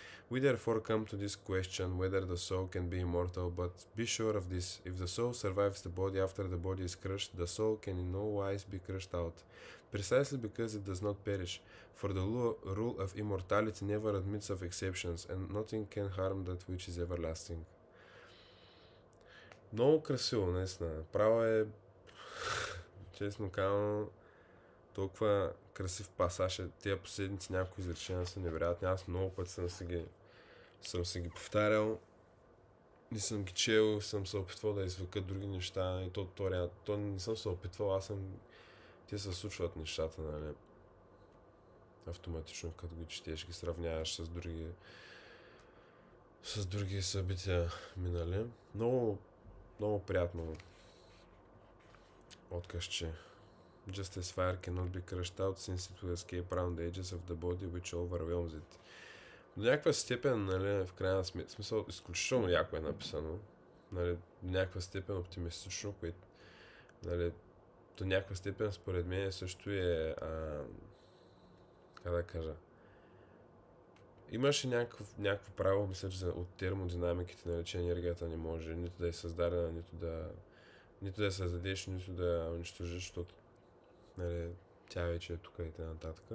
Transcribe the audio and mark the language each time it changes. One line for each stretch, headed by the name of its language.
English: We therefore come to this question whether the soul can be immortal, but be sure of this: if the soul survives the body after the body is crushed, the soul can in no wise be crushed out, precisely because it does not perish, for the rule of immortality never admits of exceptions, and nothing can harm that which is everlasting.
Bulgarian: Много красиво, наистина. Право е, честно казано, толкова красив пасаж е. Тия последните някои изречения са невероятни. Аз много пъти съм се ги повтарял и съм ги чел, съм се опитвал да извика други неща и то не съм се опитвал, те се случват нещата, нали? Автоматично, като ги четеш, ги сравняваш с други събития минали. Много, много приятно откъсче.
English: Just as fire cannot be crushed out since it will escape around the edges of the body which overwhelms it.
Bulgarian: До някаква степен, нали, в крайна смисъл, изключително яко е написано. Нали, до някаква степен оптимистично, което, нали, до някаква степен според мен също е, как да кажа, имаше някакво правило, мисля, че от термодинамиките, нали, че енергията не може нито да е създадена, нито да я създадеш, нито да я унищожиш, защото, нали, тя вече е тук и т.н.